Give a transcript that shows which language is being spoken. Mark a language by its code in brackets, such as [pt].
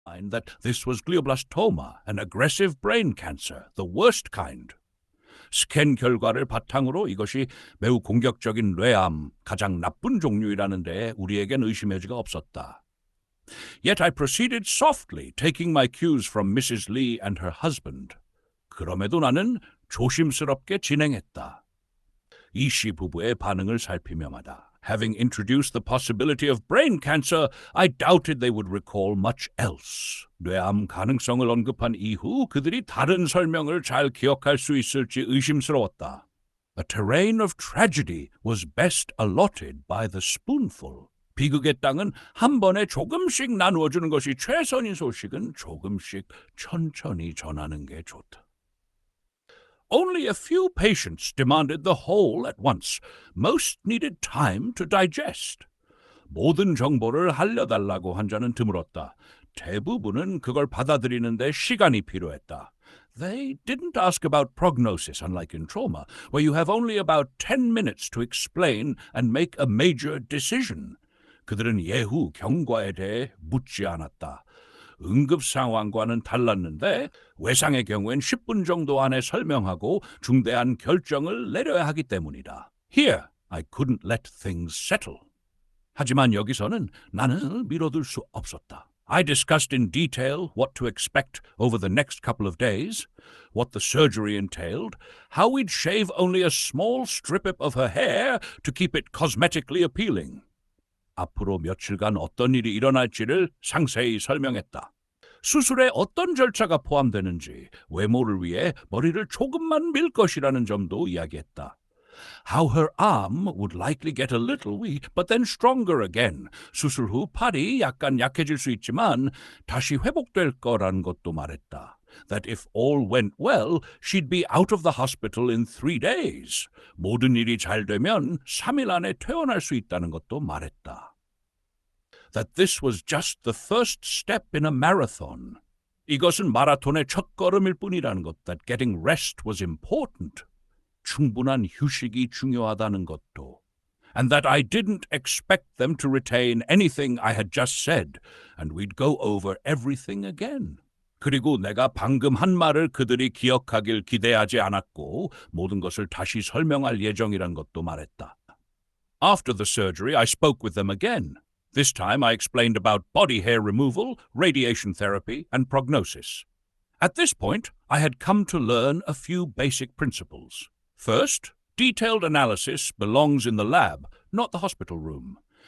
[en] mind that this was glioblastoma, an aggressive brain cancer, the worst kind. [ko] 스캔 결과를 바탕으로 이것이 매우 공격적인 뇌암, 가장 나쁜 종류이라는 데 우리에겐 의심의 여지가 없었다. [en] Yet I proceeded softly, taking my cues from Mrs. Lee and her husband. [ko] 그럼에도 나는 조심스럽게 진행했다. 이 씨 부부의 반응을 살피며 말다. [en] Having introduced the possibility of brain cancer, I doubted they would recall much else. [ko] 뇌암 가능성을 언급한 이후 그들이 다른 설명을 잘 기억할 수 있을지 의심스러웠다. [en] A terrain of tragedy was best allotted by the spoonful. [ko] 비극의 땅은 한 번에 조금씩 나누어주는 것이 최선인 소식은 조금씩 천천히 전하는 게 좋다. [en] Only a few patients demanded the whole at once. Most needed time to digest. [ko] 모든 정보를 알려달라고 환자는 드물었다. 대부분은 그걸 받아들이는데 시간이 필요했다. [en] They didn't ask about prognosis, unlike in trauma, where you have only about 10 minutes to explain and make a major decision. [ko] 그들은 예후 경과에 대해 묻지 않았다. 응급 상황과는 달랐는데 외상의 경우엔 10분 정도 안에 설명하고 중대한 결정을 내려야 하기 때문이다. [en] Here, I couldn't let things settle. [ko] 하지만 여기서는 나는 미뤄둘 수 없었다. [en] I discussed in detail what to expect over the next couple of days, what the surgery entailed, how we'd shave only a small strip of her hair to keep it cosmetically appealing. [ko] 앞으로 며칠간 어떤 일이 일어날지를 상세히 설명했다. 수술에 어떤 절차가 포함되는지, 외모를 위해 머리를 조금만 밀 것이라는 점도 이야기했다. [en] How her arm would likely get a little weak, but then stronger again. [ko] 수술 후 팔이 약간 약해질 수 있지만 다시 회복될 거라는 것도 말했다. [en] That if all went well, she'd be out of the hospital in 3 days. [ko] 모든 일이 잘 되면 3일 안에 퇴원할 수 있다는 것도 말했다. [en] That this was just the first step in a marathon. [ko] 이것은 마라톤의 첫걸음일 뿐이라는 것. [en] That getting rest was important. [ko] 충분한 휴식이 중요하다는 것도. [en] And that I didn't expect them to retain anything I had just said, and we'd go over everything again. [ko] 그리고 내가 방금 한 말을 그들이 기억하길 기대하지 않았고 모든 것을 다시 설명할 예정이란 것도 말했다. [en] After the surgery, I spoke with them again. This time I explained about body hair removal, radiation therapy, and prognosis. At this point, I had come to learn a few basic principles. First, detailed analysis belongs in the lab, not the hospital room.